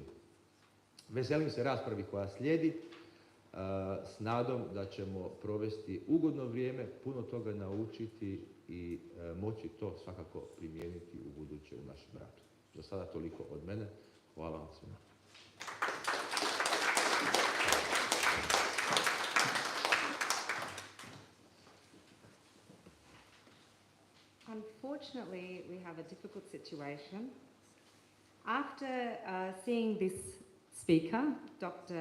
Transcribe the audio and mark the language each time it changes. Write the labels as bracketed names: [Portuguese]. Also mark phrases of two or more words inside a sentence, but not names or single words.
[Croatian] Veselim se raspravi koja slijedi, s nadom da ćemo provesti ugodno vrijeme, puno toga naučiti i moći to svakako primijeniti u buduće u našem radu. Za sada toliko od mene. Hvala vam svima. [English] Unfortunately, we have a difficult situation. After seeing this speaker, Dr.